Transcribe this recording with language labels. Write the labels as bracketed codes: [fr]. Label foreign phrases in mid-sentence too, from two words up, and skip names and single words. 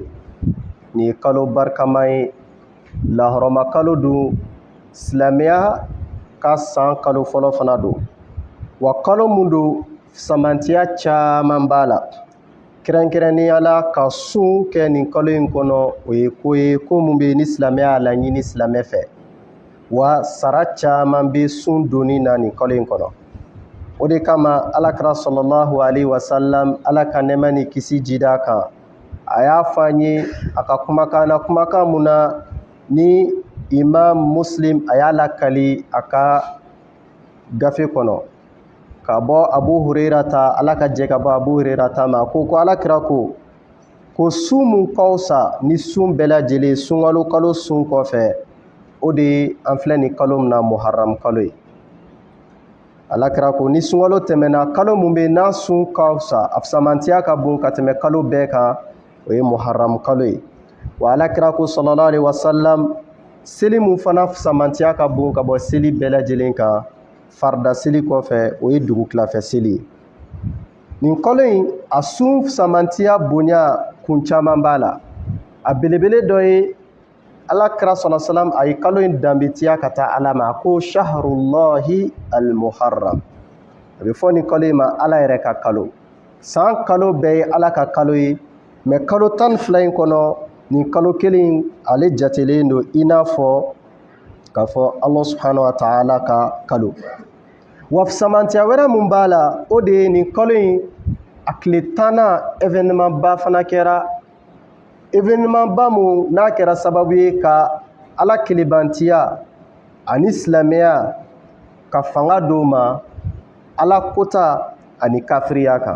[bm] Nin ye kalo barikama ye, lahɔrɔma kalo don, silamɛya ka san kalo fɔlɔ fana don, wa kalo mun don samantiya caman b'a la. Kɛrɛnkɛrɛnnenya la ka sun kɛ nin kalo in kɔnɔ o ye ko ye ko mun bɛ ni silamɛya laɲini silamɛ fɛ, wa sara caman bɛ sun donni na nin kalo in kɔnɔ. O de kama alakira [ar] صلى الله عليه وسلم, [bm] ala ka nɛɛma ni kisi jida kan, a y'a fɔ an ye a ka kumakan na kumakan mun na ni imam muslim a y'a lakali a ka gafe kɔnɔ ka bɔ Abu Hurairata Ala ka jɛ ka bɔ Abu Hurairata ma ko Alakira ko sun mun ka fisa ni sun bɛɛ lajɛlen sunkalo kalo sun kɔfɛ o de ye an filɛ nin kalo min na Muharram kalo ye. Alakira ko ni sunkalo tɛmɛna kalo mun bɛ n'a sun ka fisa a fisamantiya ka bon ka tɛmɛ kalo bɛɛ kan o ye Muharram kalo ye. Wa Alakira ko [ar] صلى الله عليه وسلم [bm] seli mun fana fisamantiya ka bon ka bɔ seli bɛɛ lajɛlen kan farida seli kɔfɛ o ye dugu tilafɛ seli ye. Nin kalo in a sun fisamantiya bonya kun caman b'a la. A belebele dɔ ye Alakira [ar] صلى الله عليه وسلم [bm] a ye kalo in danbetiya ka taa Ala ma ko [ar] شهر الله المحرم. [bm] A bɛ fɔ nin kalo in ma Ala yɛrɛ ka kalo. San kalo bɛɛ ye Ala ka kalo ye mais kalo 12 in kɔnɔ nin kalo kelen ale jatelen don i n'a fɔ k'a fɔ [ar] الله سبحانه وتعالى [bm] ka kalo. Wa fisamantiya wɛrɛ mun b'a la o de ye nin kalo in a tile 10 événement ba fana kɛra. Événement ba mun n'a kɛra sababu ye ka Ala kelebantiya ani silamɛya ka fanga d'o ma Ala kota ani kafiriya kan.